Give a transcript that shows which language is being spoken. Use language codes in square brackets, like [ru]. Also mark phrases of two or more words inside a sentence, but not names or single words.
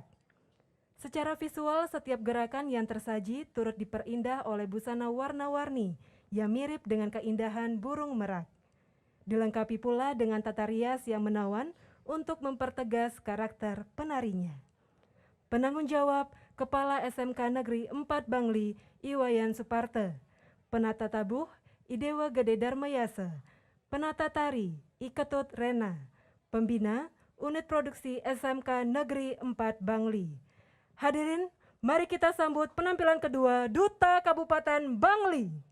[id] Secara visual, setiap gerakan yang tersaji turut diperindah oleh busana warna-warni yang mirip dengan keindahan burung merak. Dilengkapi pula dengan tata rias yang menawan untuk mempertegas karakter penarinya. Penanggung jawab Kepala SMK Negeri 4 Bangli, Iwayan Suparte. Penata tabuh, Idewa Gede Darmayasa. Penata tari, Iketut Rena. Pembina, Unit Produksi SMK Negeri 4 Bangli. Hadirin, mari kita sambut penampilan kedua Duta Kabupaten Bangli.